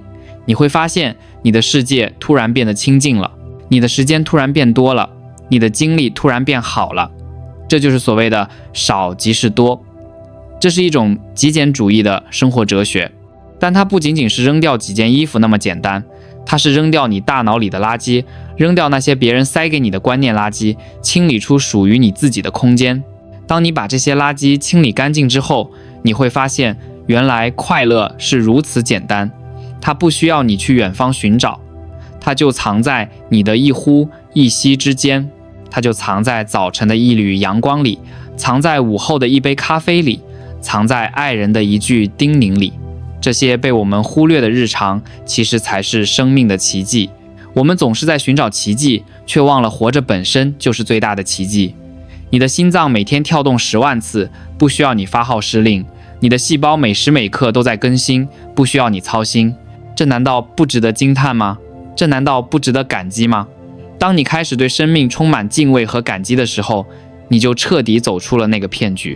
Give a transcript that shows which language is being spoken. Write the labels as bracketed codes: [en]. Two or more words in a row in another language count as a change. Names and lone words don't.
[zh] 你會發現你的世界突然變得清靜了，你的時間突然變多了，你的精力突然變好了。這就是所謂的少即是多。這是一種極簡主義的生活哲學，但它不僅僅是扔掉幾件衣服那麼簡單，它是扔掉你大腦裡的垃圾，扔掉那些別人塞給你的觀念垃圾，清理出屬於你自己的空間。當你把這些垃圾清理乾淨之後，你會發現原來快樂是如此簡單，它不需要你去遠方尋找，它就藏在你的一呼一吸之間，它就藏在早晨的一縷陽光裡，藏在午後的一杯咖啡裡，藏在愛人的一句叮嚀裡。這些被我們忽略的日常，其實才是生命的奇蹟。我們總是在尋找奇蹟，卻忘了活着本身就是最大的奇蹟。你的心臟每天跳動10萬次，不需要你發號施令；你的細胞每時每刻都在更新，不需要你操心。這難道不值得驚嘆嗎？這難道不值得感激嗎？當你開始對生命充滿敬畏和感激的時候，你就徹底走出了那個騙局。